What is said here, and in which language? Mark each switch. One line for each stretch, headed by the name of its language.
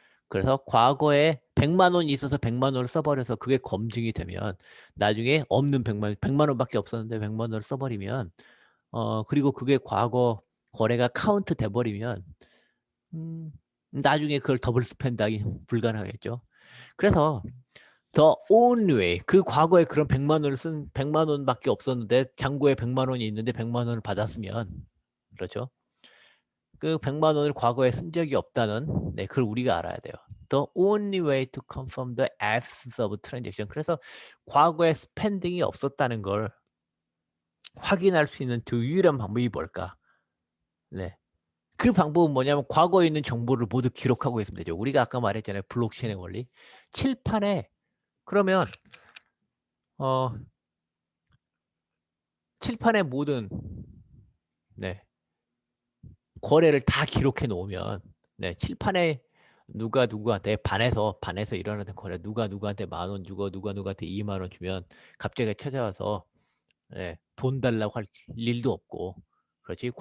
Korean: 그래서 과거에 100만 원이 있어서 100만 원을 써버려서 그게 검증이 되면 나중에 없는 100만 원밖에 없었는데 100만 원을 써버리면 그리고 그게 과거 거래가 카운트 돼버리면 나중에 그걸 더블 스펜드하기 불가능하겠죠. 그래서
English: the only way,
Korean: 그 과거에 그런 100만 원을 쓴 100만 원밖에 없었는데 잔고에 100만 원이 있는데 100만 원을 받았으면, 그렇죠? 그 100만 원을 과거에 쓴 적이 없다는, 네, 그걸 우리가 알아야 돼요.
English: The only way to confirm the absence of transaction.
Korean: 그래서 과거에 스펜딩이 없었다는 걸 확인할 수 있는 유일한 방법이 뭘까? 네. 그 방법은 뭐냐면 과거에 있는 정보를 모두 기록하고 있으면 되죠. 우리가 아까 말했잖아요. 블록체인의 원리. 칠판에 그러면 어 칠판에 모든, 네, 거래를 다 기록해 놓으면, 네, 칠판에 누가 누구한테 반에서 일어나는 거래, 누가 누구한테 10,000원 주고 누가 누구한테 2만 원 주면 갑자기 찾아와서, 네, 돈 달라고 할 일도 없고, 그렇지.